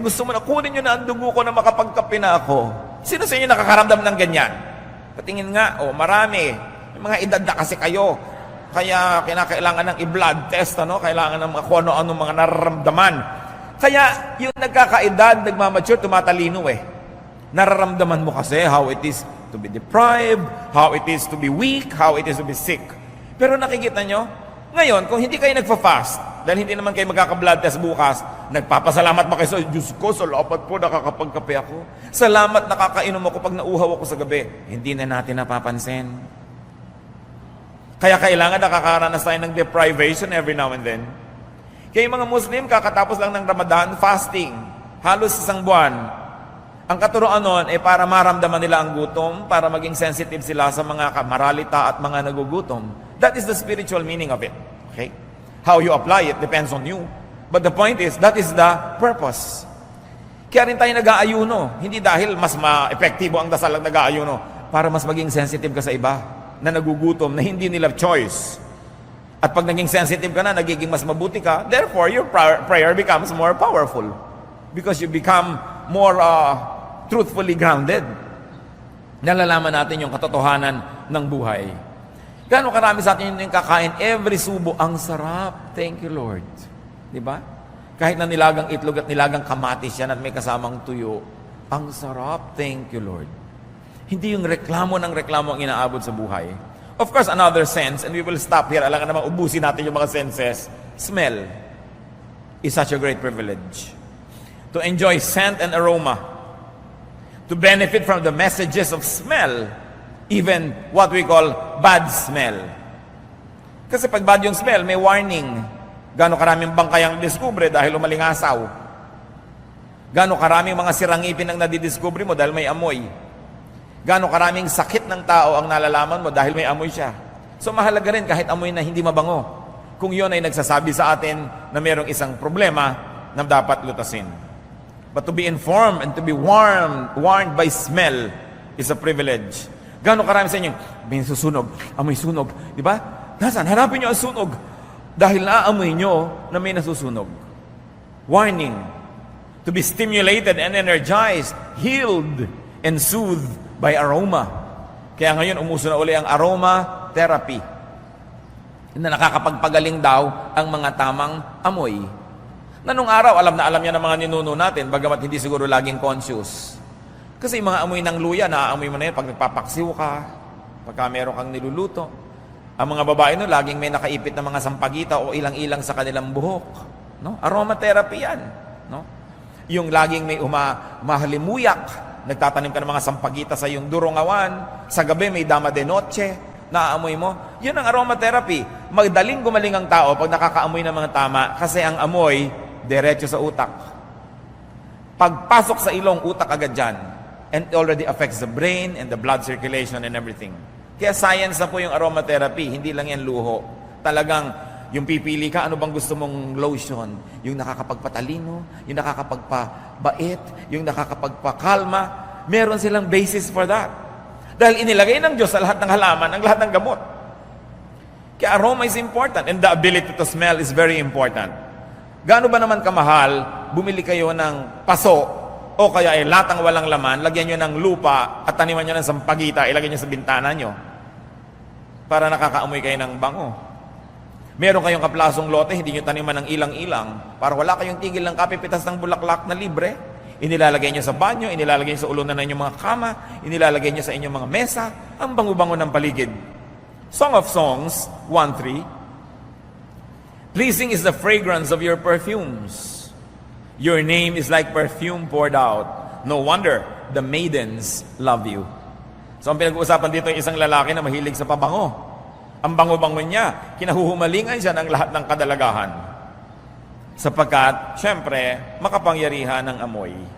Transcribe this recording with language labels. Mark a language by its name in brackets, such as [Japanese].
[Filipino] Gusto mo na, kunin nyo na ang dugo ko na makapagkape na ako. Sino sa inyo nakakaramdam ng ganyan? Patingin nga, marami. May mga edad na kasi kayo. Kaya kinakailangan ng i-blood test, kailangan ng kung ano-ano mga nararamdaman. Kaya yung nagkakaedad, nagmamature, tumatalino eh. Nararamdaman mo kasi [English] how it is to be deprived, how it is to be weak, how it is to be sick. [Filipino] Pero nakikita nyo, ngayon, kung hindi kayo nagpa-fast, dahil hindi naman kayo magkaka-blood test bukas, nagpapasalamat ba kayo sa Diyos ko, salamat po, nakakapagkape ako. Salamat, nakakainom ako pag nauhaw ako sa gabi. Hindi na natin napapansin. Kaya kailangan nakakaranas tayo ng deprivation [English] every now and then. [Filipino] Kaya yung mga Muslim, kakatapos lang ng Ramadan, fasting. Halos isang buwan. Ang katuroan nun ay para maramdaman nila ang gutom, para maging sensitive sila sa mga kamaralita at mga nagugutom. [English] That is the spiritual meaning of it. Okay? How you apply it depends on you. But the point is, that is the purpose. [Filipino] Kaya rin tayo nag-aayuno. Hindi dahil mas ma-epektibo ang dasal ang nag-aayuno, para mas maging sensitive ka sa iba. na nagugutom, na hindi nila choice. At pag naging sensitive ka na, nagiging mas mabuti ka, [English] therefore, your prayer becomes more powerful. Because you become more truthfully grounded. [Filipino] Nalalaman natin yung katotohanan ng buhay. Gano'ng karami sa atin yung kakain, every subo, ang sarap. [English] Thank you, Lord. [Filipino] Diba? Kahit na nilagang itlog at nilagang kamatis yan at may kasamang tuyo, ang sarap. Thank you, Lord. Hindi yung reklamo ng reklamo ang inaabot sa buhay. [English] Of course, another sense, and we will stop here, [Filipino] alangan naman ubusin natin yung mga senses, [English] smell is such a great privilege. To enjoy scent and aroma, to benefit from the messages of smell, even what we call bad smell. [Filipino] Kasi pag bad yung smell, may warning. Gano'ng karaming bangkay ang diskubre dahil umalingasaw. Gano'ng karaming mga sirangipin ang nadidiskubre mo dahil may amoy. Gano'ng karaming sakit ng tao ang nalalaman mo dahil may amoy siya. So mahalaga rin kahit amoy na hindi mabango, kung yun ay nagsasabi sa atin na mayroong isang problema na dapat lutasin. [English] But to be informed and to be warned by smell is a privilege. [Filipino] Gano'ng karami sa inyo, may susunog, amoy sunog. Di ba? Nasaan? Hanapin nyo ang sunog. Dahil naaamoy nyo na may nasusunog. Warning. [English] To be stimulated and energized, healed, and soothed by aroma. [Filipino] Kaya ngayon, umuso na uli ang aroma therapy. Na nakakapagpagaling daw ang mga tamang amoy. Na nung araw, alam na alam niya ng mga ninuno natin, bagamat hindi siguro laging conscious. Kasi yung mga amoy ng luya, naaamoy mo na yun pag nagpapaksiw ka, pagka meron kang niluluto. Ang mga babae no, laging may nakaipit na mga sampagita o ilang-ilang sa kanilang buhok. No? Aromatherapy yan. No? Yung laging may mahalimuyak, nagtatanim ka ng mga sampagita sa iyong durongawan, sa gabi may dama de noche, naaamoy mo. Yun ang aromatherapy. Magdaling gumaling ang tao pag nakakaamoy ng mga tama kasi ang amoy, diretso sa utak. Pagpasok sa ilong, utak agad dyan. [English] And it already affects the brain and the blood circulation and everything. [Filipino] Kaya science na po yung aromatherapy, hindi lang yan luho. Talagang yung pipili ka, ano bang gusto mong lotion? Yung nakakapagpatalino, yung nakakapagpabait, yung nakakapagpakalma. Meron silang [English] basis for that. [Filipino] Dahil inilagay ng Diyos sa lahat ng halaman, ang lahat ng gamot. [English] Kaya aroma is important and the ability to smell is very important. [Filipino] Gaano ba naman kamahal, bumili kayo ng paso o kaya ay latang walang laman, lagyan nyo ng lupa at taniman nyo ng sampagita, ilagay nyo sa bintana nyo para nakakaamoy kayo ng bango. Meron kayong kaplasong lote, hindi nyo taniman ng ilang-ilang para wala kayong tigil ng kapipitas ng bulaklak na libre. Inilalagay nyo sa banyo, inilalagay nyo sa ulunan ng inyong mga kama, inilalagay nyo sa inyong mga mesa, ang bango-bango ng paligid. [English] Song of Songs 1:3. Pleasing is the fragrance of your perfumes. Your name is like perfume poured out. No wonder the maidens love you. [Filipino] So ang pinag-uusapan dito yung isang lalaki na mahilig sa pabango. Ang bango-bango niya, kinahuhumalingan siya ng lahat ng kadalagahan. Sapagkat, syempre, makapangyarihan ng amoy.